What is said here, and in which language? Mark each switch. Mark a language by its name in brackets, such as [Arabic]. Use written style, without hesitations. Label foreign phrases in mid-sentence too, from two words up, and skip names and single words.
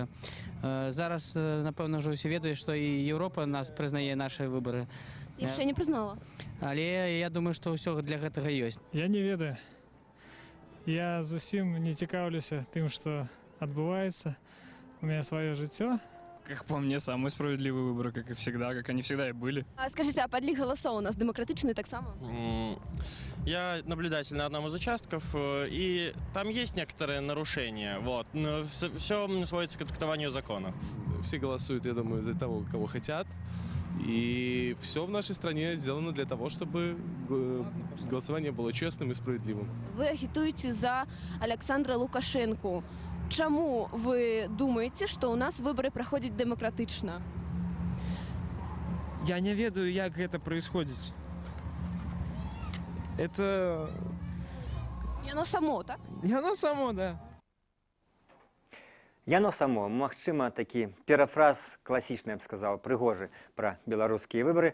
[Belarusian] Зараз, напэўна, ўжо ўсе ведаюць, што і Еўропа нас прызнае нашы выбары. Яшчэ не прызнала. Але я думаю, што ўсё для гэтага ёсць. Я не ведаю. Я зусім не цікаўлюся тым, што адбываецца. [Russian] У меня свое [Belarusian] жыццё. [Russian] Как по мне, самые справедливые выборы, как и всегда, как они всегда и были. А скажите, а подлик голосов у нас демократичный так само? Я наблюдатель на одном из участков, и там есть некоторые нарушения, вот, но все сводится к трактованию закона. Все голосуют, я думаю, за того, кого хотят, и все в нашей стране сделано для того, чтобы голосование было честным и справедливым. Вы агитуете за Александра Лукашенко. [Belarusian] Чаму [Russian] вы думаете, что у нас выборы проходят демократично? [Belarusian] Я не ведаю, як гэта [Russian] происходит. Это... [Belarusian] Яно само, так? Яно само, да. Яно само, магчыма, такі перафраз класічны, я б сказаў, прыгожы пра беларускія выбары.